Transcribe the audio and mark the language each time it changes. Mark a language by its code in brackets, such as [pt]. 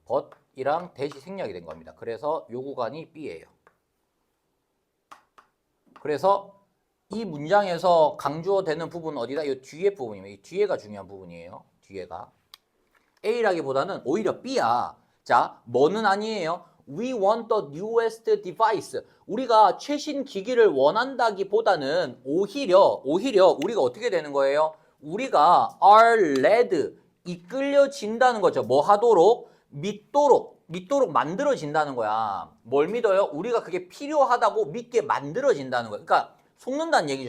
[ko] but이랑 that이 생략이 된 겁니다. 그래서 요 구간이 B예요. 그래서 이 문장에서 강조되는 부분은 어디다? 이 뒤에 부분이에요. 이 뒤에가 중요한 부분이에요. 뒤에가. A라기보다는 오히려 B야. 자, 뭐는 아니에요. [en] We want the newest device. [ko] 우리가 최신 기기를 원한다기보다는 오히려 우리가 어떻게 되는 거예요? 우리가 [en] are led, [ko] 이끌려진다는 거죠. 뭐 하도록? 믿도록 만들어진다는 거야. 뭘 믿어요? 우리가 그게 필요하다고 믿게 만들어진다는 거야. 그러니까 속는다는 얘기죠.